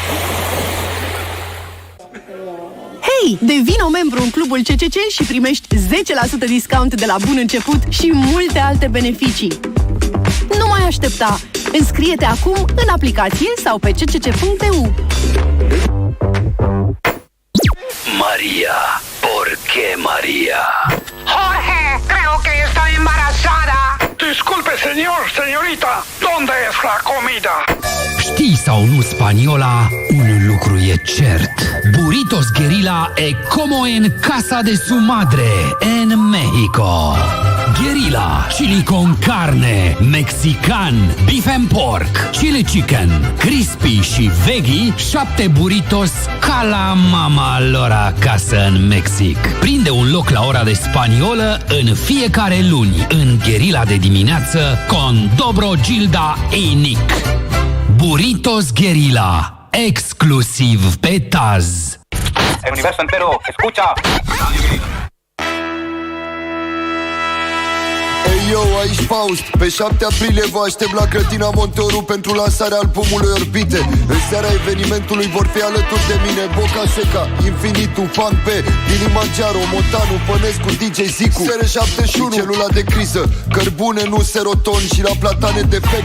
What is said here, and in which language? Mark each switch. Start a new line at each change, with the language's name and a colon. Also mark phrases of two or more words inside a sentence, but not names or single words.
Romanian: Hei, devino membru în clubul CCC și primești 10% discount de la bun început și multe alte beneficii. Nu mai aștepta! Înscrie-te acum în aplicație sau pe ccc.eu.
Spanish: María, ¿por qué María? Jorge, creo que está embarazada. Disculpe, señor, señorita, ¿dónde es la comida?
Romanian: Știi sau nu, spaniola, un lucru e cert.
Spanish: Burritos Guerrilla e como en casa de su madre, en México. Guerrilla, chili con carne,
English: mexican, beef and pork, chili chicken, crispy
Romanian: și veggie, 7 burritos ca la mama lor acasă în Mexic. Prinde un loc la ora de spaniolă în fiecare luni, în Guerrilla de dimineață,
Spanish: con Dobro, Gilda y Nic.
Romanian: Burritos Guerrilla, exclusiv pe Taz.
Spanish: El universo entero, escucha.
Romanian: Hey yo, aici Faust. Pe 7 aprilie vă aștept la grădina Monteoru pentru lansarea albumului Orbite. În seara evenimentului vor fi alături de mine Boca Seca, Infinitu, Fan P, Dilimangiaro, Montanu, Pănescu, DJ Zicu, SR71, Celula de criză, Cărbune, nu seroton și la Platane defect.